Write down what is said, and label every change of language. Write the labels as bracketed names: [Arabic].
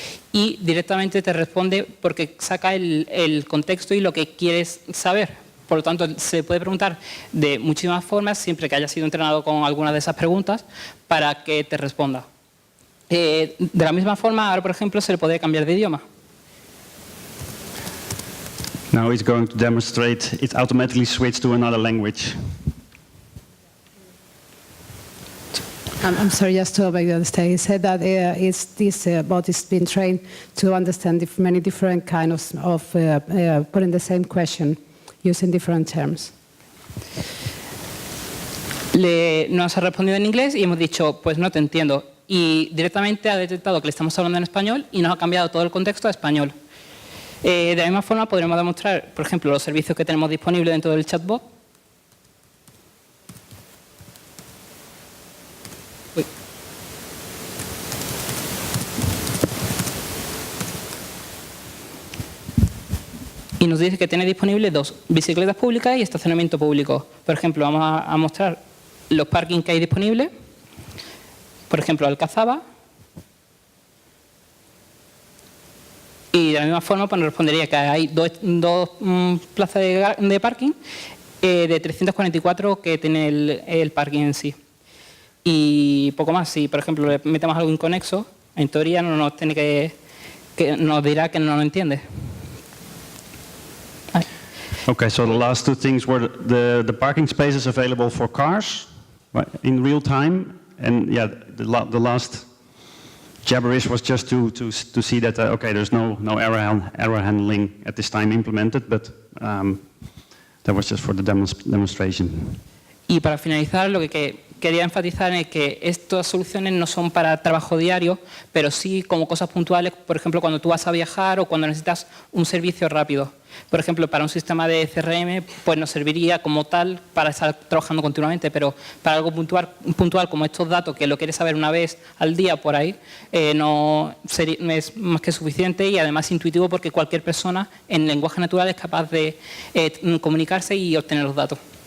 [Spanish] y directamente te responde porque saca el contexto y lo que quieres saber. Por lo tanto, se puede preguntar de muchísimas formas siempre que haya sido entrenado con alguna de esas preguntas para que te responda. De la misma forma, ahora por ejemplo, se le puede cambiar de idioma. [English] Now it's going to demonstrate it automatically switched to another language. I'm sorry, just to make you understand. He said that this bot is being trained to understand many different kinds of putting the same question using different terms. [Spanish] Nos ha respondido en inglés y hemos dicho, pues no te entiendo. Y directamente ha detectado que le estamos hablando en español y nos ha cambiado todo el contexto a español. De la misma forma podremos demostrar, por ejemplo, los servicios que tenemos disponibles dentro del chatbot. Y nos dice que tiene disponibles 2, bicicletas públicas y estacionamiento público. Por ejemplo, vamos a mostrar los parkings que hay disponibles. Por ejemplo, Alcazaba. Y de la misma forma pues nos respondería que hay dos plazas de parking de 344 que tiene el parking en sí. Y poco más. Si, por ejemplo, le metemos algo inconexo, en teoría no nos tiene que nos dirá que no lo entiende. [English] Okay, so the last two things were the parking spaces available for cars, right, in real time, and yeah, the last gibberish was just to see that okay, there's no error handling at this time implemented, but that was just for the demonstration. [Spanish] Y para finalizar, lo que quería enfatizar es que estas soluciones no son para trabajo diario, pero sí como cosas puntuales, por ejemplo, cuando tú vas a viajar o cuando necesitas un servicio rápido. Por ejemplo, para un sistema de CRM, pues nos serviría como tal para estar trabajando continuamente, pero para algo puntual como estos datos, que lo quieres saber una vez al día por ahí, no es más que suficiente y además intuitivo porque cualquier persona en lenguaje natural es capaz de comunicarse y obtener los datos.